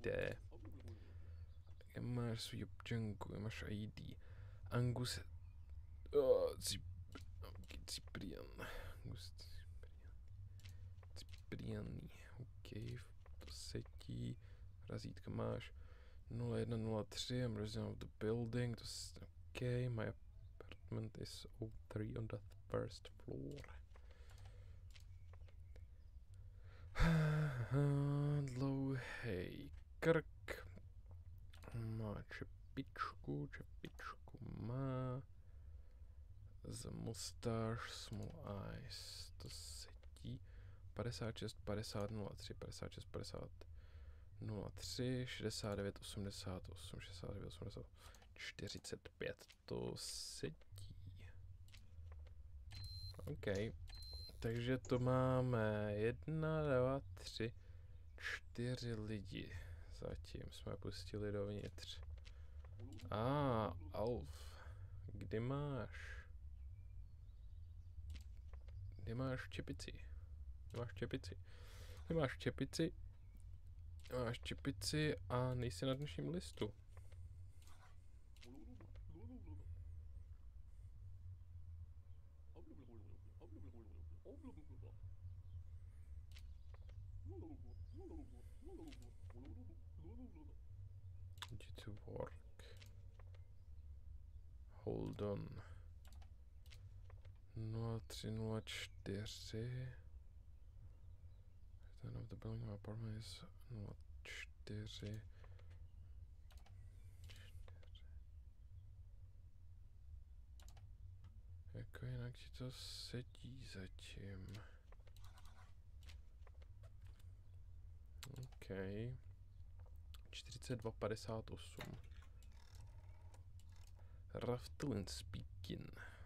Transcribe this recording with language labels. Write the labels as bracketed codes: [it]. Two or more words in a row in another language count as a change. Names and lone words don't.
[cs] Kde máš svůj občanku, kde máš ID? Angus... Cyprian. Angus Cyprian. OK, to sedí. Razítka máš. 0103, [en] I'm resident of the building. [cs] To je OK, [en] my apartment is 03 on the first floor. [cs] Dlouhej krk. Má čepičku má. [en] The mustache, small eyes. [cs] To sedí. 56, 50, 03, 56, 50, 03, 69, 88, 69, 80, 45. To sedí. OK. Takže to máme 1, 2, 3, 4 lidi. Zatím jsme pustili dovnitř. Alf. Kde máš čepici? Nemáš čepici a nejsi na dnešním listu. [en] To work. Hold on. 0304. Ten of the building apartment is 04. [cs] Jako jinak ti to sedí zatím. OK. [en] 4258. Raftlin speaking.